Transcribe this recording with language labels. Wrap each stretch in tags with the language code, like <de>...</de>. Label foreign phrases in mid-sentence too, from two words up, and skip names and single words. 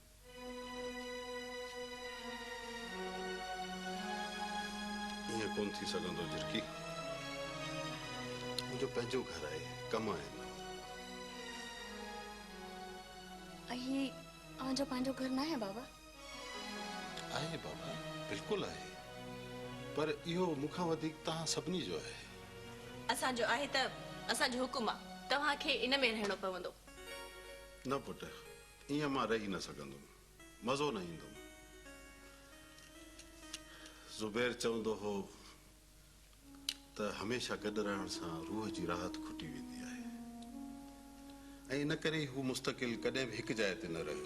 <sd>ईअं कोन थी सघंदो झिरकी मुंहिंजो पंहिंजो घर आहे कम आहिनि जो पांजो घर ना है बाबा आहे बाबा बिल्कुल आहे पर इहो मुखां वधीक तव्हां सभिनी जो आहे असांजो आहे त असांजो हुकुम आहे तव्हांखे इन में रहणो पवंदो न पुट ईअं मां रही न सघंदुमि मज़ो न ईंदो ज़ुबैर चवंदो हो त हमेशह गॾु रहण सां रूह जी राहत खुटी वेंदी आहे ऐं इन करे हू मुस्तक़िल कॾहिं बि हिकु जाइ ते न रहियो।</sd>